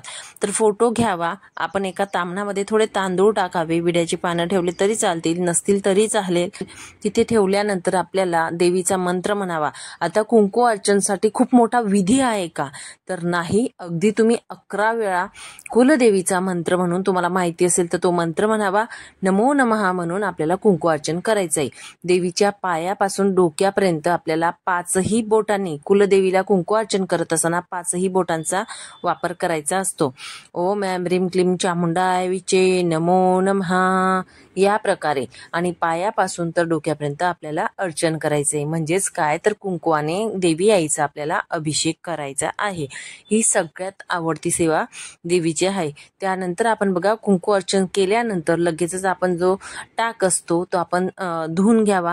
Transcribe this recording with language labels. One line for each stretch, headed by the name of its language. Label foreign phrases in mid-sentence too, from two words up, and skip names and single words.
Marathi: तर फोटो घ्यावा, आपण एका तामणामध्ये थोडे तांदूळ टाकावे, विड्याची पानं ठेवली तरी चालतील, नसतील तरी चालेल. तिथे ठेवल्यानंतर आपल्याला देवीचा मंत्र म्हणावा. आता कुंकू अर्चनसाठी खूप मोठा विधी आहे का? तर नाही. अगदी तुम्ही 11 वेळा कुलदेवीचा मंत्र म्हणून, तुम्हाला माहिती असेल तर तो मंत्र म्हणावा.
Sanskrit: नमो नमः
Marathi: म्हणून आपल्याला कुंकू अर्चन करायचं आहे. देवीच्या पायापासून डोक्यापर्यंत आपल्याला 5ही बोटांनी, कुलदेवीला कुंकू अर्चन करत असताना 5ही बोटांचा वापर करायचा असतो.
Sanskrit: ओम ऐं ह्रीं क्लीं चामुंडाय विचे नमो नमः,
Marathi: या प्रकारे. आणि पायापासून तर डोक्यापर्यंत आपल्याला अर्चन करायचंय. म्हणजेच काय, तर कुंकवाने देवी आईचा आपल्याला अभिषेक करायचा आहे. ही सगळ्यात आवडती सेवा देवीची आहे. त्यानंतर आपण बघा, कुंकू अर्चन केल्यानंतर लगेचच आपण जो टाक असतो तो आपण धुवून घ्यावा.